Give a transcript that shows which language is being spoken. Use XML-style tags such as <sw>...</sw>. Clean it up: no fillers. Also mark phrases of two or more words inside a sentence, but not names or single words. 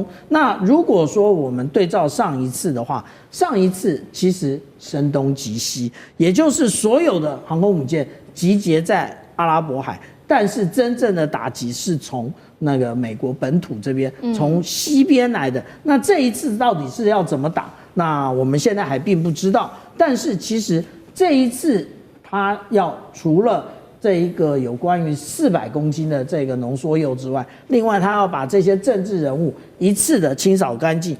<zh>那如果說我們對照上一次的話，上一次其實聲東擊西，也就是所有的航空母艦集結在阿拉伯海，但是真正的打擊是從那個美國本土這邊，從西邊來的。那這一次到底是要怎麼打？那我們現在還並不知道。但是其實這一次，它要除了這一個有關於400公斤的這個濃縮鈾之外，另外他要把這些政治人物一次的清掃乾淨。</zh>